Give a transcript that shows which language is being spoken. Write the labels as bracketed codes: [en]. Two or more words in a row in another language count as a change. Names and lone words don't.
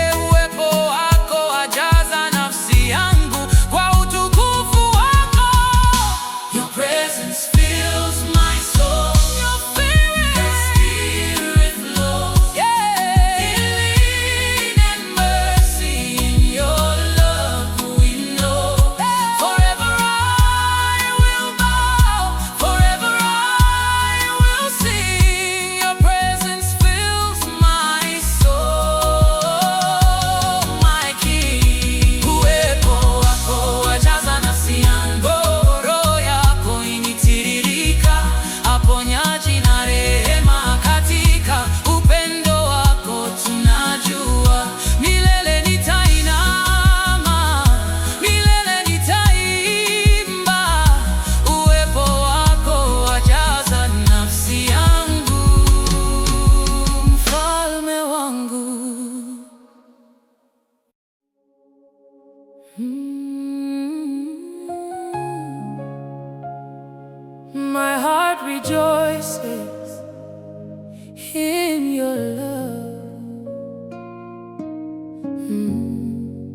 [sw] Uwepo wako wajaza nafsi yangu kwa utukufu wako. [en] Your presence fills my soul. Your spirit, your spirit flows. Yeah. Healing and mercy in your love we know. Forever I will bow, forever I will sing. Your presence fills my soul, my King. [sw] Uwepo wako wajaza nafsi yangu. Roho yako initiririka. Aponyaji na rehema katika upendo wako tunajua. Milele nitainama, milele nitaimba. Uwepo wako wajaza nafsi yangu. Mfalme wangu. Mm. [en] My heart rejoices in your love. Mm.